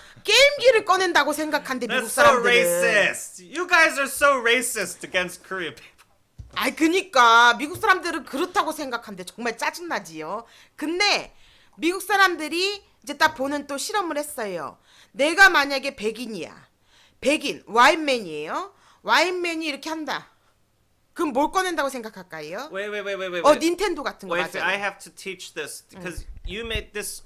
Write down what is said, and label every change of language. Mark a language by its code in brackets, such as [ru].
[ko] 게임기를 꺼낸다고 생각한대 미국 [en] That's so [ko] 사람들은. [en] racist. You guys are so racist against Korean people. [ko] 아이 그니까 미국 사람들은 그렇다고 생각한대. 정말 짜증나지요. 근데 미국 사람들이 이제 딱 보는 또 실험을 했어요. 내가 만약에 백인이야. 백인, 와인맨이에요. 와인맨이 이렇게 한다. 그럼 뭘 꺼낸다고 생각할까요? [en] Wait. [ko] 닌텐도 같은 거 [en] Wait, [ko] 맞아요. [en] I have to teach this because you made this.